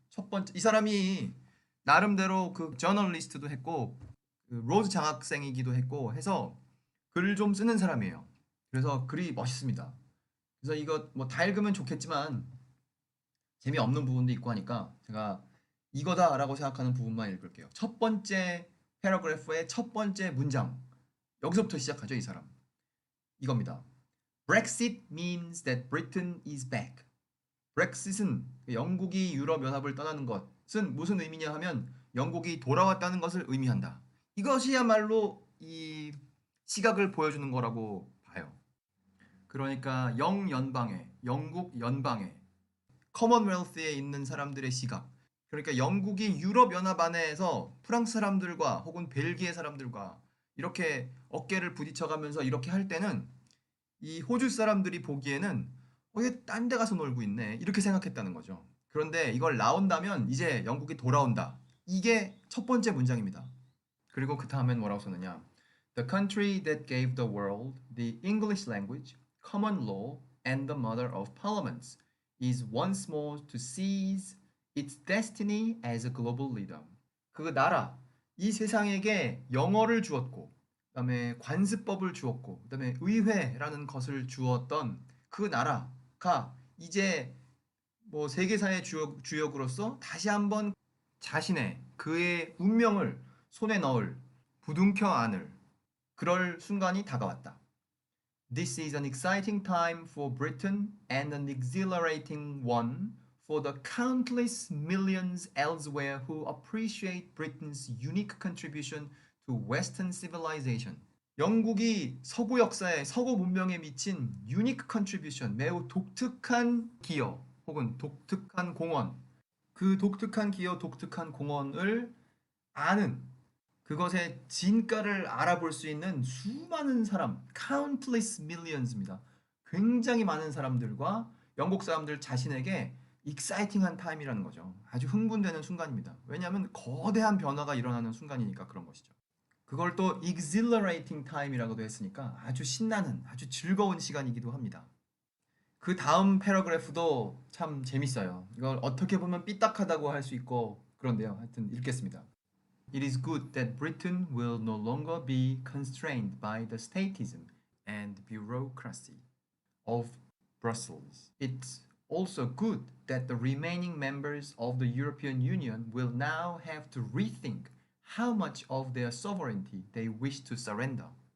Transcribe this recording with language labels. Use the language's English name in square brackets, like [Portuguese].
[Korean] 첫 번째, 이 사람이 나름대로 그 저널리스트도 했고 그 로즈 장학생이기도 했고 해서 글을 좀 쓰는 사람이에요. 그래서 글이 멋있습니다. 그래서 이거 뭐 다 읽으면 좋겠지만 재미없는 부분도 있고 하니까 제가 이거다라고 생각하는 부분만 읽을게요. 첫 번째 패러그래프의 첫 번째 문장. 여기서부터 시작하죠, 이 사람. 이겁니다. [English] Brexit means that Britain is back. [Korean] 브렉시트는 영국이 유럽 연합을 떠나는 것은 무슨 의미냐 하면 영국이 돌아왔다는 것을 의미한다. 이것이야말로 이 시각을 보여주는 거라고 봐요. 그러니까 영연방에, 영국 연방에, 커먼웰스에 있는 사람들의 시각. 그러니까 영국이 유럽 연합 안에서 프랑스 사람들과 혹은 벨기에 사람들과 이렇게 어깨를 부딪혀가면서 이렇게 할 때는 이 호주 사람들이 보기에는 얘 딴 데 가서 놀고 있네 이렇게 생각했다는 거죠. 그런데 이걸 나온다면 이제 영국이 돌아온다. 이게 첫 번째 문장입니다. 그리고 그 다음엔 뭐라고 썼느냐. [English] The country that gave the world the English language, common law, and the mother of parliaments is once more to seize its destiny as a global leader. [Korean] 그 나라, 이 세상에게 영어를 주었고 그다음에 관습법을 주었고 그다음에 의회라는 것을 주었던 그 나라가 이제 뭐 세계사의 주역으로서 다시 한번 자신의 그의 운명을 손에 넣을 부둥켜 안을 그럴 순간이 다가왔다. [English] This is an exciting time for Britain and an exhilarating one for the countless millions elsewhere who appreciate Britain's unique contribution to Western civilization. [Korean] 영국이 서구 역사에, 서구 문명에 미친 [English] unique contribution, [Korean] 매우 독특한 기여 혹은 독특한 공헌, 그 독특한 기여, 독특한 공헌을 아는, 그것의 진가를 알아볼 수 있는 수많은 사람, [English] countless millions [Korean] 입니다. 굉장히 많은 사람들과 영국 사람들 자신에게 [English] exciting [Korean] 한 타임이라는 거죠. 아주 흥분되는 순간입니다. 왜냐하면 거대한 변화가 일어나는 순간이니까 그런 것이죠. 그걸 또 [English] exhilarating time [Korean] 이라고도 했으니까 아주 신나는, 아주 즐거운 시간이기도 합니다. 그 다음 패러그래프도 참 재밌어요. 이걸 어떻게 보면 삐딱하다고 할 수 있고 그런데요. 하여튼 읽겠습니다. [English] It is good that Britain will no longer be constrained by the statism and bureaucracy of Brussels. It's also good that the remaining members of the European Union will now have to rethink how much of their sovereignty they wish to surrender.